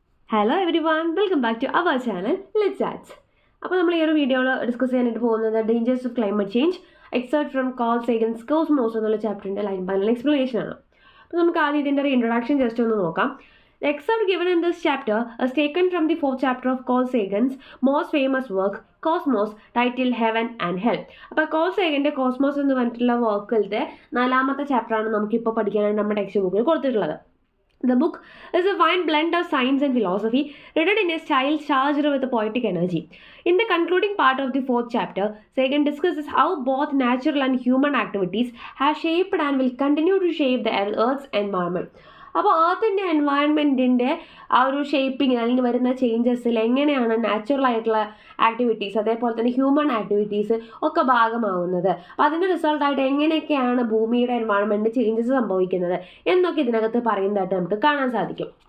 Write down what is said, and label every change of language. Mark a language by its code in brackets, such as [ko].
[en] Hello everyone, welcome back to our channel, Let's Chat. [ml] അപ്പോൾ നമ്മൾ ഈ ഒരു വീഡിയോയിൽ ഡിസ്കസ് ചെയ്യാനായിട്ട് പോകുന്നത് dangers of climate change except from call സേഗൻസ് cosmos എന്നുള്ള ചാപ്റ്ററിൻ്റെ ലൈൻ ബൈ ലൈൻ എക്സ്പ്ലനേഷൻ ആണ്. അപ്പോൾ നമുക്ക് ആദ്യം ഇതിൻ്റെ ഒരു ഇൻട്രൊഡക്ഷൻ ജസ്റ്റ് ഒന്ന് നോക്കാം. [en] The excerpt given in this chapter is taken from the 4th chapter of Carl Sagan's most famous work, Cosmos, titled Heaven and Hell. [ml] അപ്പോൾ കോൾ സേഗൻ്റെ കോസ്മോസ് എന്ന് പറഞ്ഞിട്ടുള്ള വർക്കിലത്തെ 4ാമത്തെ ചാപ്റ്ററാണ് നമുക്കിപ്പോൾ പഠിക്കാനായിട്ട് നമ്മുടെ ടെക്സ്റ്റ് ബുക്കിൽ കൊടുത്തിട്ടുള്ളത്. [en] The book is a fine blend of science and philosophy, written in a style charged with a poetic energy. In the concluding part of the 4th chapter, Sagan discusses how both natural and human activities have shaped and will continue to shape the Earth's environment. [ml] അപ്പോൾ എർത്തിൻ്റെ എൻവയൺമെൻറ്റിൻ്റെ ആ ഒരു shaping അല്ലെങ്കിൽ വരുന്ന ചേഞ്ചസിൽ എങ്ങനെയാണ് natural ആയിട്ടുള്ള activities അതേപോലെ തന്നെ human activities ഒക്കെ ഭാഗമാവുന്നത്, അപ്പോൾ അതിൻ്റെ റിസൾട്ടായിട്ട് എങ്ങനെയൊക്കെയാണ് ഭൂമിയുടെ എൻവയൺമെൻറ്റ് ചേഞ്ചസ് സംഭവിക്കുന്നത് എന്നൊക്കെ ഇതിനകത്ത് പറയുന്നതായിട്ട് നമുക്ക് കാണാൻ സാധിക്കും.